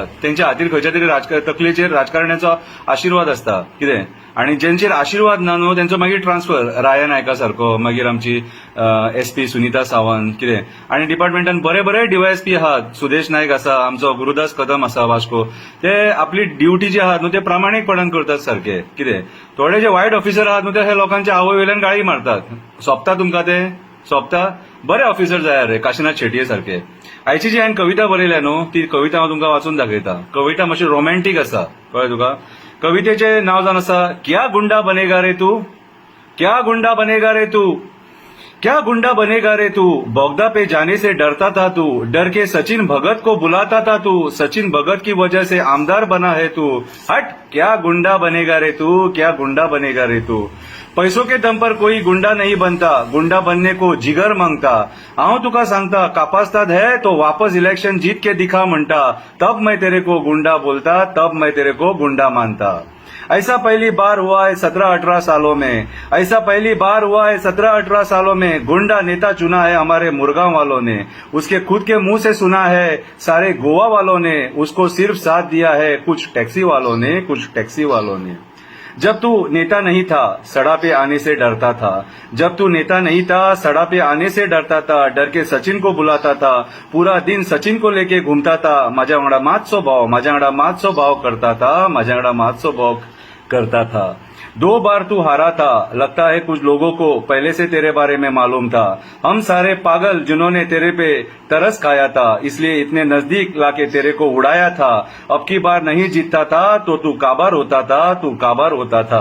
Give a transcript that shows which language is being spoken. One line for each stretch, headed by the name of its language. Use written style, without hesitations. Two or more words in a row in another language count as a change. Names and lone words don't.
Konkani: त्यांच्या हातीर खंयच्या तरी तकलेचेर राजकारण्याचो आशीर्वाद असता कितें, आणि ज्यांचेर आशीर्वाद ना न्हू त्यांचो मागीर ट्रान्सफर राया नायका सारको, मागीर आमची एसपी सुनीता सावंत कितें, आणि डिपार्टमेंटान बरे बरे डीवायएसपी आहात, सुदेश नायक आसा, आमचो गुरुदास कदम आसा वास्को, ते आपली ड्युटी जी आहात न्हू ते प्रामाणीकपणान करतात सारखे कितें। थोडे जे वायट ऑफिसर आहात न्हू ते हे लोकांच्या आवय वयल्यान गाळी मारतात। सोंपता तुमकां ते सोंपता? बरे ऑफिसर जाय रे, काशीनाथ शेटये सारखे। आयची जी हांवें कविता बरयल्या न्हू ती कविता हांव तुमकां वाचून दाखयता। कविता मातशी रोमॅन्टीक आसा, कळ्ळें तुका। कवितेचें नांव जावन आसा
Hindi: क्या गुंडा बनेगा रे तू, क्या गुंडा बनेगा रे तू, क्या गुंडा बनेगा रे तू, बगदा पे जाने से डरता था तू, डर के सचिन भगत को बुलाता था तू, सचिन भगत की वजह से आमदार बना है तू, हट क्या गुंडा बनेगा रे तू, क्या गुंडा बनेगा रे तू। पैसों के दम पर कोई गुंडा नहीं बनता, गुंडा बनने को जिगर मांगता, आओ
Konkani: तुका सांगता
Hindi: कापास्ताद है तो वापस इलेक्शन जीत के दिखा म्हणता, तब मैं तेरे को गुंडा बोलता, तब मैं तेरे को गुंडा मानता। ऐसा पहली बार हुआ है 17-18 सालों में, ऐसा पहली बार हुआ है 17-18 सालों में, गुंडा नेता चुना है हमारे मुरगांव वालों ने, उसके खुद के मुंह से सुना है सारे गोवा वालों ने, उसको सिर्फ साथ दिया है कुछ टैक्सी वालों ने, कुछ टैक्सी वालों ने। जब तू नेता नहीं था सड़ा पे आने से डरता था, जब तू नेता नहीं था सड़ा पे आने से डरता था, डर के सचिन को बुलाता था, पूरा दिन सचिन को लेके घूमता था,
Konkani: माझ्या वांगडा मातसो भाव, माझ्या वांगडा मातसो भाव
Hindi: करता था,
Konkani: माझ्या वांगडा मातसो भाव
Hindi: करता था। 2 बार तू हारा था, लगता है कुछ लोगों को पहले से तेरे बारे में मालूम था, हम सारे पागल जिन्होंने तेरे पे तरस खाया था, इसलिए इतने नजदीक लाके तेरे को उड़ाया था, अब की बार नहीं जीतता था तो तू काबार होता था, तू काबार होता था।